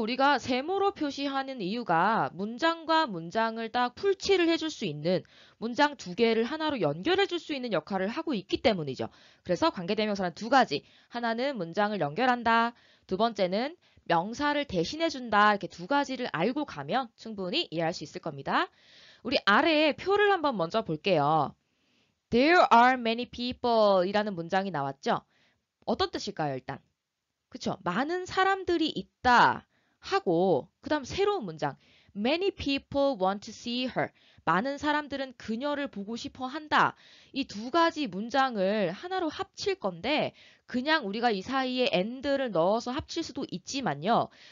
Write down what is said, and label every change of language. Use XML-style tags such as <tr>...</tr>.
<ko>우리가 세모로 표시하는 이유가 문장과 문장을 딱 풀칠을 해줄 수 있는 문장 두 개를 하나로 연결해 줄 수 있는 역할을 하고 있기 때문이죠. 그래서 관계대명사는 두 가지. 하나는 문장을 연결한다. 두 번째는 명사를 대신해준다. 이렇게 두 가지를 알고 가면 충분히 이해할 수 있을 겁니다. 우리 아래에 표를 한번 먼저 볼게요.</ko> <en>There are many people</en> <ko>이라는 문장이 나왔죠? 어떤 뜻일까요, 일단? 그쵸? 많은 사람들이 있다 하고 그 다음 새로운 문장</ko> <en>Many people want to see her.</en> <ko>많은 사람들은 그녀를 보고 싶어 한다. 이 두 가지 문장을 하나로 합칠 건데 그냥 우리가 이 사이에 and를 넣어서 합칠 수도 있지만요.</ko>